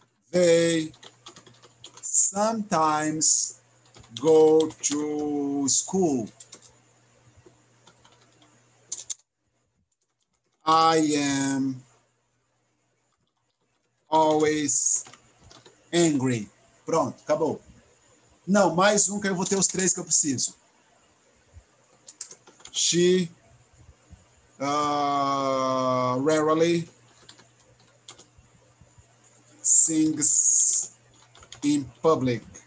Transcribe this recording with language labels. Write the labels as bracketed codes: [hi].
[en] They sometimes go to school. I am always angry. [pt] Pronto, acabou. Não, mais um que eu vou ter os três que eu preciso. [en] She rarely sings in public.